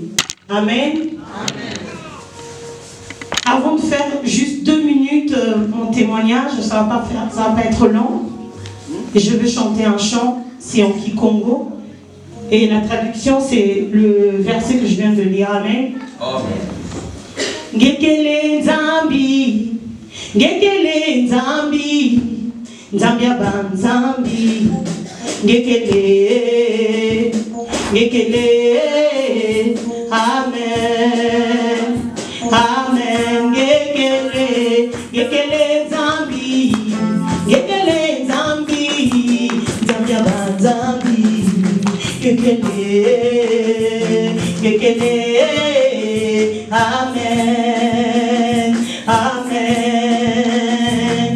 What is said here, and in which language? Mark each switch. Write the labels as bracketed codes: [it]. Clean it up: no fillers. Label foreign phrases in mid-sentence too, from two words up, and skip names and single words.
[fr] Amen. Amen. Avant de faire juste 2 minutes mon témoignage, ça va pas être long. Et je vais chanter un chant, c'est en Kikongo. Et la traduction, c'est le verset que je viens de lire. Amen. [kg] Ngekele Nzambi, Ngekele Nzambi, Nzambi Aba Nzambi, Ngekele, Ngekele, Amen, Amen, Ngekele, Ngekele Nzambi, Ngekele Nzambi, Nzambi Aba Nzambi, Ngekele, Ngekele, Amen, Amen.